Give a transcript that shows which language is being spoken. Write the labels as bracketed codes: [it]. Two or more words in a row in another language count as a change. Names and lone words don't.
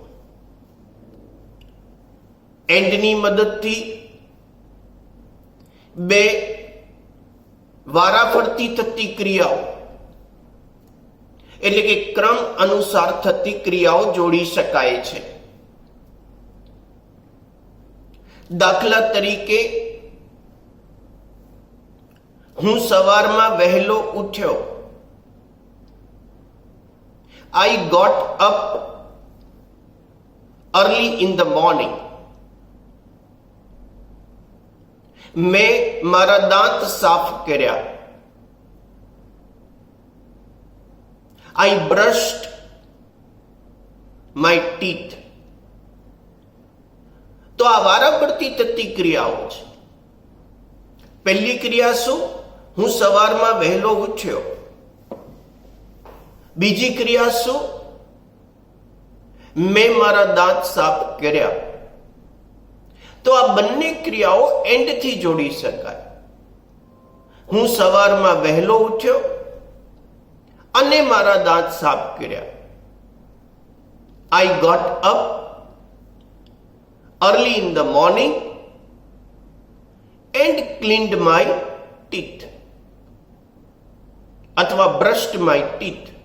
[gu] એન્ડની મદદથી બે વારાફરતી થતી ક્રિયાઓ, એટલે કે ક્રમ અનુસાર થતી ક્રિયાઓ જોડી શકાય છે. દાખલા તરીકે, હું સવારમાં વહેલો ઉઠ્યો. [en] I got up early in the morning. [gu] મેં મારા દાંત સાફ કર્યા. [en] I brushed my teeth. [gu] તો આ વારાફરતી થતી ક્રિયાઓ છે. પહેલી ક્રિયા શું? હું સવારમાં વહેલો ઉઠ્યો. બીજી ક્રિયા શું? મેં મારા દાંત સાફ કર્યા. તો આ બંને ક્રિયાઓ એન્ડથી જોડી શકાય. હું સવારમાં વહેલો ઉઠ્યો અને મારા દાંત સાફ કર્યા. [en] I got up early in the morning and cleaned my teeth. અથવા brushed my teeth.